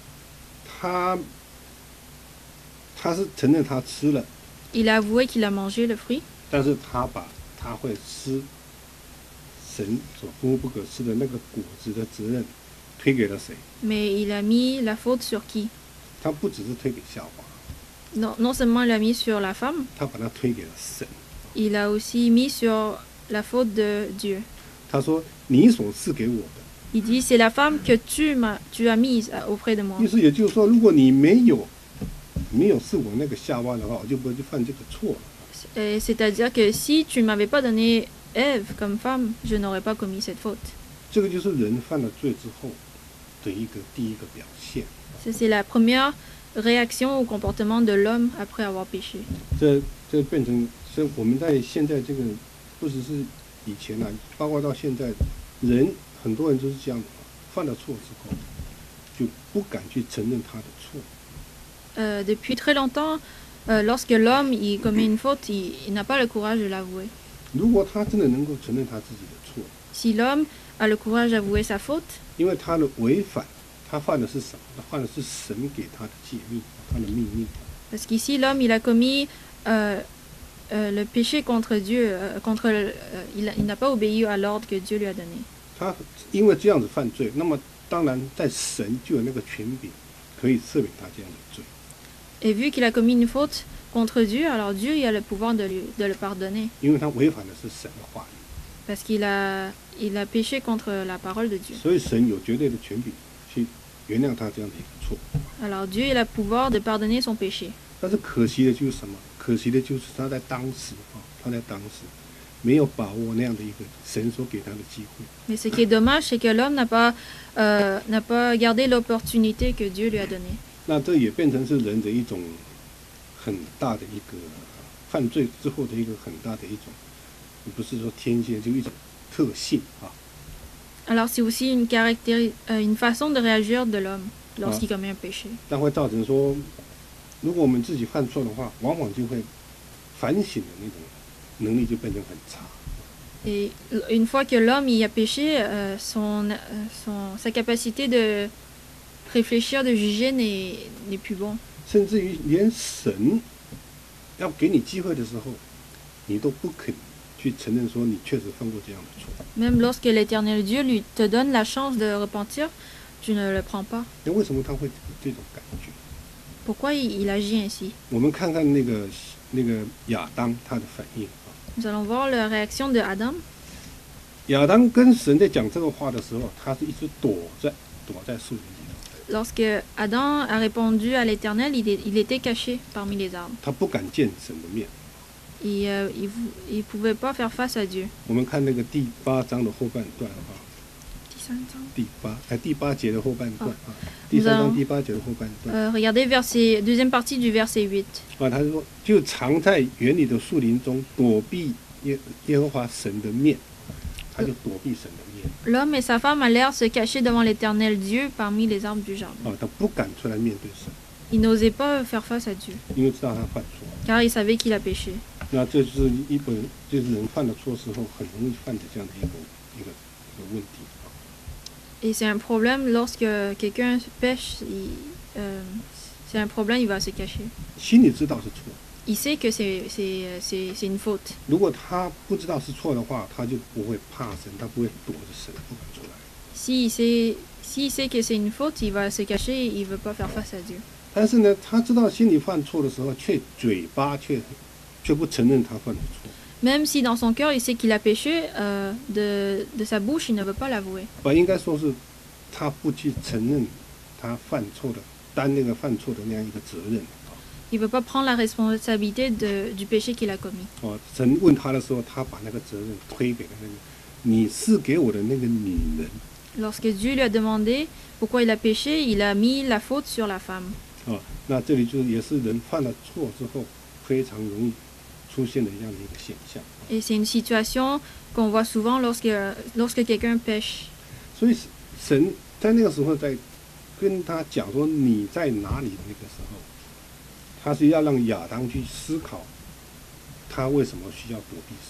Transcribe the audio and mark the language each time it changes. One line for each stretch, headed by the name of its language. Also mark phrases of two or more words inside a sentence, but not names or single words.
Chinese: 他是承认他吃了，
French: Il a avoué qu'il a mangé le fruit,
Chinese: 但是他把他会吃神所吩咐不可吃的那个果子的责任推给了谁？
French: mais il a mis la faute sur qui?
Chinese: 他不只是推给夏娃，
French: Non seulement il l'a mis sur la femme,
Chinese: 他把它推给了神。
French: il a aussi mis sur la faute de Dieu.
Chinese: 他说：“你所赐给我的。”
French: Il dit, c'est la femme que tu as mise auprès de moi.
Chinese: 意思也就是说，如果你没有是我那个夏娃的话，我就不会去犯这个错了。
French: C'est-à-dire que si tu m'avais pas donné Ève comme femme, je n'aurais pas commis cette faute.
Chinese: 这个就是人犯了罪之后的第一个表现。
French: C'est la première réaction au comportement de l'homme après avoir péché.
Chinese: 这变成，所以我们在现在这个，不只是以前啊，包括到现在，很多人就是这样的，犯了错之后，就不敢去承认他的错。
French: Depuis très longtemps, lorsque l'homme il commet une faute, il n'a pas le courage de l'avouer.
Chinese: 如果他真的能够承认他自己的错，
French: Si l'homme a le courage d'avouer sa faute,
Chinese: 因为他的违反，他犯的是什么？他犯的是神给他的诫命，他的命令。
French: parce qu'ici l'homme il a commis le péché contre Dieu, il n'a pas obéi à l'ordre que Dieu lui a donné.
Chinese: 他因为这样子犯罪，那么当然在神就有那个权柄，可以赦免他这样的罪。
French: Et vu qu'il a commis une faute contre Dieu, alors Dieu il a le pouvoir de le pardonner.
Chinese: 因为他违反的是神的话语，
French: Parce qu'il a péché contre la parole de Dieu.
Chinese: 所以神有绝对的权柄去原谅他这样的一个错。
French: Alors Dieu il a le pouvoir de pardonner son péché.
Chinese: 但是可惜的就是什么？可惜的就是他在当时没有把握那样的一个神所给他的机会。
French: Mais ce qui est dommage, c'est que l'homme n'a pas gardé l'opportunité que Dieu lui a donnée.
Chinese: 那这也变成是人的一种很大的一个犯罪之后的一个很大的一种，不是说天性，就一种特性啊。
French: Alors c'est aussi une façon de réagir de l'homme lorsqu'il commet un péché.
Chinese: 但会造成说，如果我们自己犯错的话，往往就会反省的那种能力就变成很差。
French: Et une fois que l'homme y a péché, sa capacité de réfléchir, de juger n'est plus bon.
Chinese: 甚至于连神要给你机会的时候，你都不肯去承认说你确实犯过这样的错。
French: Même lorsque l'Éternel Dieu te donne la chance de repentir, tu ne le prends pas.
Chinese: 那为什么他会有这种感觉？
French: Pourquoi il agit ainsi?
Chinese: 我们看看那个亚当他的反应啊。
French: Nous allons voir la réaction de Adam.
Chinese: 亚当跟神在讲这个话的时候，他是一直躲在树林里头，
French: Lorsque Adam a répondu à l'Éternel, il était caché parmi les arbres.
Chinese: 他不敢见神的面。
French: Il ne pouvait pas faire face à Dieu.
Chinese: 我们看那个第8章的后半段啊， 第八节的后半段啊，第3章第8节的后半段。
French: Regardez deuxième partie du verset 8.
Chinese: 啊，他说就藏在园里的树林中，躲避耶和华神的面，他就躲避神的面。
French: L'homme et sa femme allèrent se cacher devant l'Éternel Dieu parmi les arbres du jardin.
Chinese: 啊，他不敢出来面对神。
French: Il n'osait pas faire face à Dieu,
Chinese: 因为知道他犯错。
French: car il savait qu'il a péché.
Chinese: 那这就是就是人犯了错时候很容易犯的这样的一个问题。
French: Et c'est un problème lorsque quelqu'un pêche, c'est un problème, il va se cacher.
Chinese: 心里知道是错。
French: Il sait que c'est une faute.
Chinese: 如果他不知道是错的话，他就不会怕神，他不会躲着神不敢出来。
French: S'il sait que c'est une faute, il va se cacher, il ne veut pas faire face à Dieu.
Chinese: 但是呢，他知道心里犯错的时候，嘴巴却不承认他犯了错。
French: Même si dans son cœur il sait qu'il a péché, de sa bouche il ne veut pas l'avouer.
Chinese: 应该说是他不去承认他犯错的，担那个犯错的那样一个责任。
French: Il ne veut pas prendre la responsabilité du péché qu'il a commis.
Chinese: 哦，神问他的时候，他把那个责任推给了那个你是给我的那个女人。
French: Lorsque Dieu lui a demandé pourquoi il a péché, il a mis la faute sur la femme.
Chinese: 哦，那这里就是也是人犯了错之后非常容易出现的这样的一个现象。
French: Et c'est une situation qu'on voit souvent lorsque quelqu'un pêche.
Chinese: 所以神在那个时候在跟他讲说你在哪里的那个时候，他是要让亚当去思考他为什么需要躲避神。